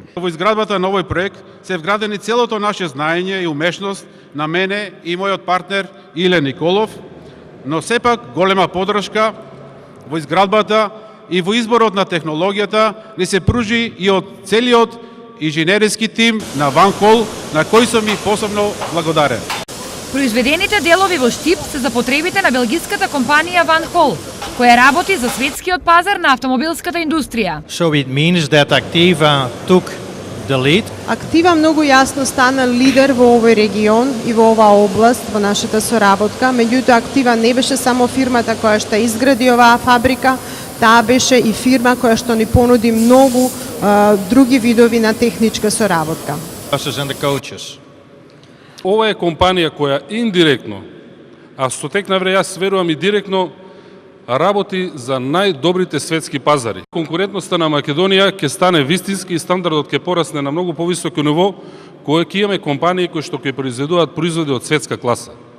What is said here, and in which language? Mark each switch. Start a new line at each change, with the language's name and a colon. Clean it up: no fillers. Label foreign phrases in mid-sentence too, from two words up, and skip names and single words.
Macedonian: Во изградбата на овој проект се вградени целото наше знаење и умешност на мене и мојот партнер Иле Николов, но сепак голема поддршка во изградбата и во изборот на технологијата ни се пружи и од целиот инженериски тим на Ван Хол, на кој сум ми посебно благодарен. Произведените делови во Штип се за потребите на белгиската компанија Ван Хол, која работи за светскиот пазар на автомобилската индустрија.
English: So it means that Activa took the lead.
Macedonian: Актива многу јасно стана лидер во овој регион и во оваа област во нашата соработка. Меѓутоа Актива не беше само фирмата која што изгради оваа фабрика, таа беше и фирма која што ни понуди многу други видови на техничка соработка.
English: Buses and the coaches.
Macedonian: Ова е компанија која индиректно, а со тек на време јас верувам и директно, работи за најдобрите светски пазари. Конкурентноста на Македонија ќе стане вистински и стандардот ќе порасне на многу повисоко ниво, кој ќе имаме компании кои што ќе произведуваат производи од светска класа.